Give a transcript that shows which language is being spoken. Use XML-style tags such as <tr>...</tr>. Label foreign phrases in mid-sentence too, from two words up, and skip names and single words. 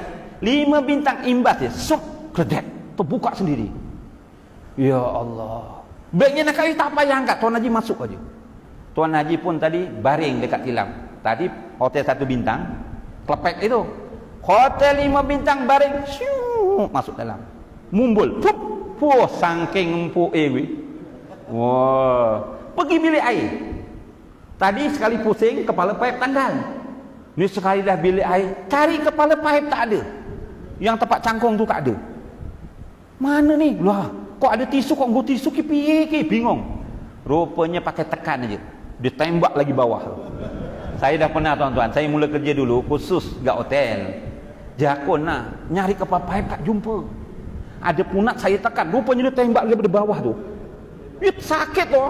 <ms>5 bintang imbas dia, sup, kredek, terbuka sendiri. Ya Allah, begnya nak kali tak payah angkat, Tuan Haji masuk aja. Tuan Haji pun tadi baring dekat tilam. Tadi hotel 1 bintang, klepek itu. Hotel 5 bintang baring, syuuuh, masuk dalam. Mumbul, fup, puh, sangking empuk wah, pergi bilik air. Tadi sekali pusing, kepala paip tanggal. Ni sekali dah bilik air, cari kepala paip tak ada. Yang tempat cangkong tu tak ada. Mana ni? Lah, kok ada tisu,</ms> <jv>kok nggo tisu ki piye ki? Bingung.</jv> <ms>Rupanya pakai tekan aja. Dia tembak lagi bawah. Saya dah pernah tuan-tuan, saya mula kerja dulu khusus kat hotel. Jakun lah, nyari kepala paip tak jumpa. Ada punat saya tekan, rupanya dia tembak daripada bawah tu. Sakit tu.</ms>